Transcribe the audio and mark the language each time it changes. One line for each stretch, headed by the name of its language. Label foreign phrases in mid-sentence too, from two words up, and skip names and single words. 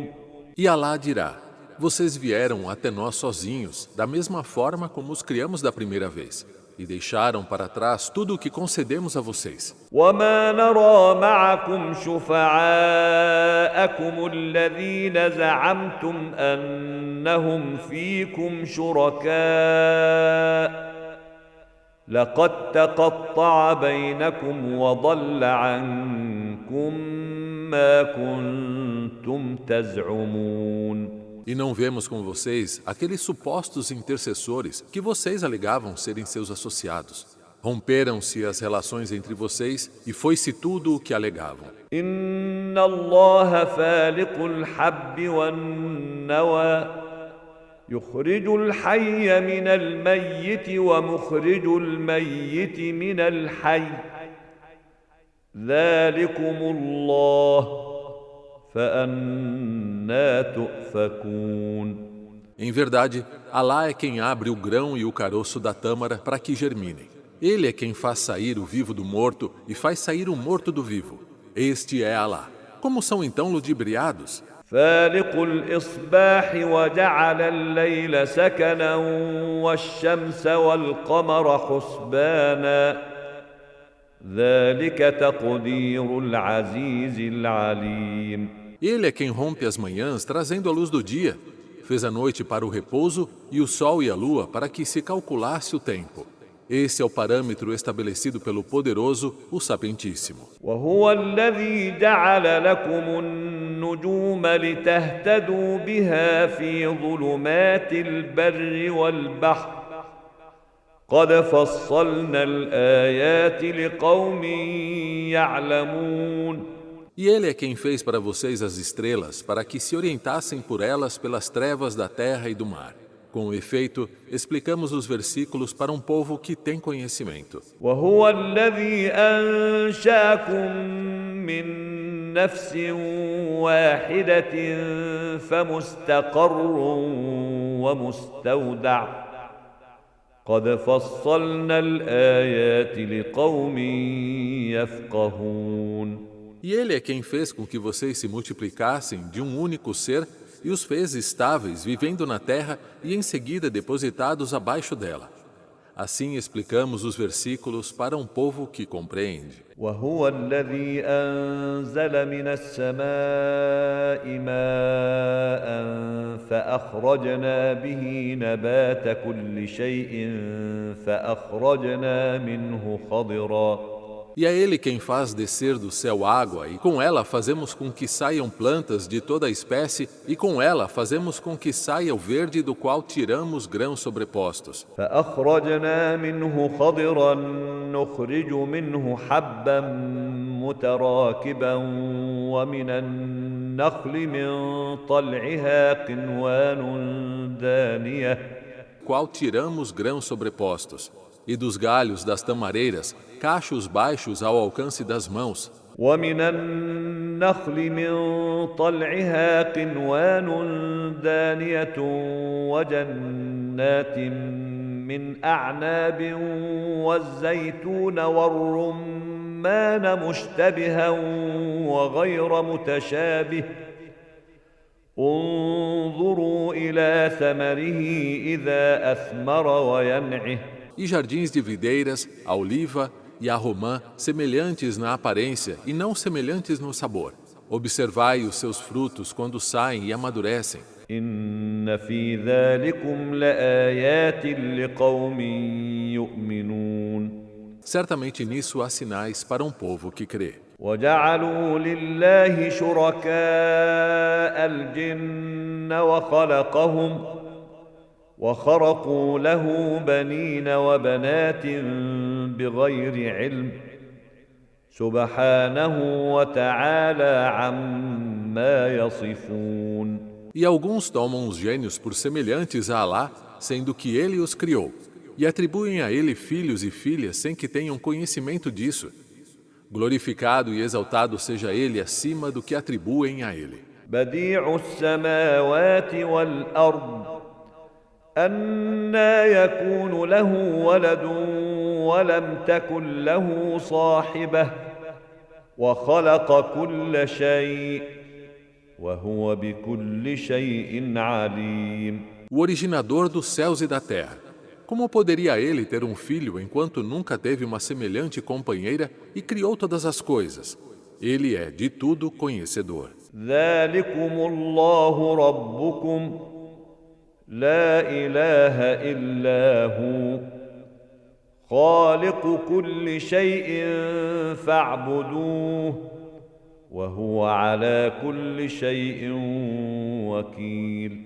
Portuguese: E Alá dirá, vocês vieram até nós sozinhos, da mesma forma como os criamos da primeira vez, e deixaram para trás tudo o que concedemos a vocês.
Arabic: وما نرى معكم شفعاءكم الذين زعمتم أنهم فيكم شركاء لقد تقطع بينكم وضل عنكم ما كنتم تزعمون.
Portuguese: E não vemos com vocês aqueles supostos intercessores que vocês alegavam serem seus associados. Romperam-se as relações entre vocês e foi-se tudo o que alegavam.
Arabic: إن الله فالق الحب والنوى يخرج الحي من الميت ومخرج الميت من الحي ذلكم الله فأنى تؤفكون.
Portuguese: Em verdade, Alá é quem abre o grão e o caroço da tâmara para que germinem. Ele é quem faz sair o vivo do morto e faz sair o morto do vivo. Este é Alá. Como são então ludibriados?
Arabic: فالق الإصباح وجعل الليل سكنا والشمس والقمر حسبانا ذلك تقدير العزيز العليم.
Portuguese: Ele é quem rompe as manhãs trazendo a luz do dia. Fez a noite para o repouso e o sol e a lua para que se calculasse o tempo. Esse é o parâmetro estabelecido pelo Poderoso, o Sapientíssimo.
Arabic: وهو الذي جعل لكم النجوم لتهتدوا بها في ظلمات البر والبحر قد فصلنا الآيات لقوم يعلمون.
Portuguese: E Ele é quem fez para vocês as estrelas, para que se orientassem por elas pelas trevas da terra e do mar. Com efeito, explicamos os versículos para um povo que tem conhecimento.
Arabic: وهو الذي أنشأكم من نفس واحدة فمستقر ومستودع قد فصلنا الآيات لقوم يفقهون.
Portuguese: E Ele é quem fez com que vocês se multiplicassem de um único ser e os fez estáveis, vivendo na terra e em seguida depositados abaixo dela. Assim explicamos os versículos para um povo que compreende.
Arabic: وهو الذي أنزل من السماء ماء فأخرجنا به نبات كل شيء فأخرجنا منه خضرا.
Portuguese: E é Ele quem faz descer do céu água, e com ela fazemos com que saiam plantas de toda a espécie, e com ela fazemos com que saia o verde do qual tiramos grãos sobrepostos.
Arabic: فأخرجنا منه خضرا نخرج منه حبا متراكبا ومن النخل من طلعها قنوان دانية.
Portuguese: Qual tiramos grãos sobrepostos, e dos galhos das tamareiras, cachos baixos ao alcance das mãos.
Arabic: ومن النخل من طلعها قنوان دانية وجنات من أعناب والزيتون والرمان مشتبها وغير متشابه انظروا إلى ثمره إذا أثمر وينعه
Portuguese: e jardins de videiras, a oliva e a romã, semelhantes na aparência e não semelhantes no sabor. Observai os seus frutos quando saem e amadurecem.
Arabic: إن في ذلكم لآيات لقوم يؤمنون.
Portuguese: Certamente nisso há sinais para um povo que crê.
Arabic: وجعلوا لله شركاء الجن وخرقوا له بنين وبنات بغير علم سبحانه وتعالى عما يصفون.
Portuguese: E alguns tomam os gênios por semelhantes a Alá, sendo que ele os criou, e atribuem a ele filhos e filhas sem que tenham conhecimento disso. Glorificado e exaltado seja ele acima do que atribuem a ele.
Arabic: بديع السماوات والأرض أنى يكون له ولد ولم تكن له صاحبة وخلق كل شيء وهو بكل شيء عليم.
Portuguese: O originador dos céus e da terra. Como poderia ele ter um filho enquanto nunca teve uma semelhante companheira e criou todas as coisas? Ele é de tudo conhecedor.
Arabic: ذلكم الله ربكم لا إله إلا هو خالق كل شيء فاعبدوه وهو على كل شيء وكيل.